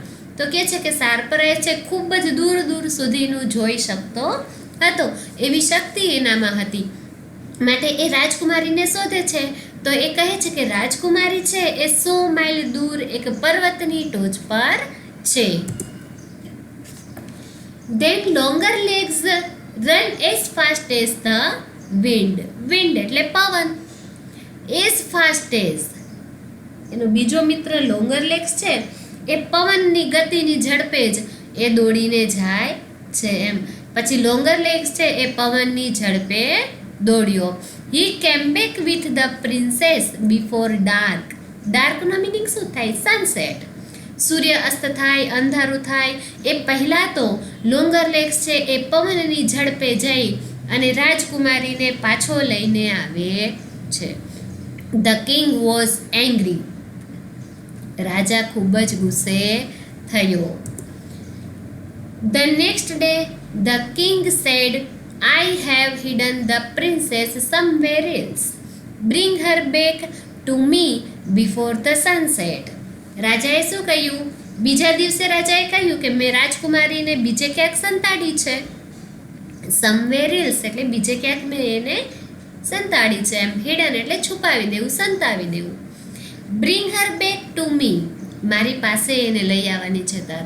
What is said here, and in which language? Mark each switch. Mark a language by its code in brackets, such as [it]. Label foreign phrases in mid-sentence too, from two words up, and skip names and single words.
[gu] તો કહે છે કે [en] sharper eyes [gu] છે ખૂબ જ દૂર દૂર સુધીનું જોઈ શકતો હતો, એવી શક્તિ એનામાં હતી. માટે એ રાજકુમારીને શોધે છે. તો એ કહે છે કે રાજકુમારી છે એ 100 માઇલ દૂર એક પર્વતની ટોચ પર છે. [en] Then longer legs run as fast as the wind. [gu] Wind એટલે પવન. [en] As fast as [gu] એનો બીજો મિત્ર [en] longer legs [gu] છે એ પવનની ગતિની ઝડપે જ એ દોડીને જાય છે એમ. પછી [en] longer legs [gu] છે એ પવનની ઝડપે દોડ્યો. [en] He came back with the princess before dark. [gu] ડાર્કનો મિનિંગ શું થાય? સનસેટ. સૂર્ય અસ્ત થાય, અંધારું થાય એ પહેલાં તો [en] longer legs [gu] છે એ પવનની ઝડપે જઈ અને રાજકુમારીને પાછો લઈને આવે છે. [en] the king was angry. [gu] રાજા ખૂબ જ ગુસ્સે થયો. [en] the next day the king said, I have hidden the princess somewhere else. Bring her back to me before the sunset. [gu] રાજાએ શું કહ્યું? બીજા દિવસે રાજાએ કહ્યું કે મેં રાજકુમારીને બીજે ક્યાંક સંતાડી છે. [en] somewhere else [gu] એટલે બીજે ક્યાંક મેં એને સંતાડી છે એમ. હિડન એટલે છુપાવી દેવું, સંતાવી દેવું. [en] bring her back to me, [gu] મારી પાસે એને લઈ આવવાની છે તારે.